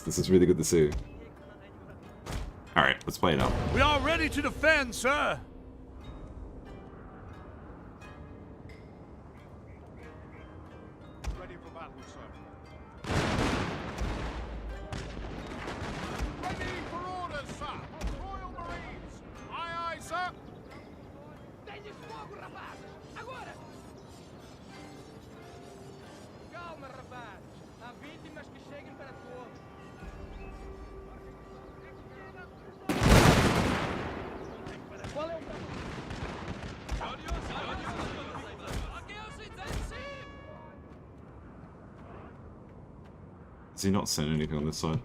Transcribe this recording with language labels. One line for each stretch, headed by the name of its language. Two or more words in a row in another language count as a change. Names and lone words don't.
English: This is really good to see. Alright, let's play it out. We are ready to defend, sir. Ready for battle, sir. Ready for orders, sir. Royal Marines. Aye, aye, sir.
Portuguese: Tenhas fogo, rapazes! Agora! Calma, rapazes! Há vítimas que cheguem para todos. Qual é o
English: Has he not sent anything on this side?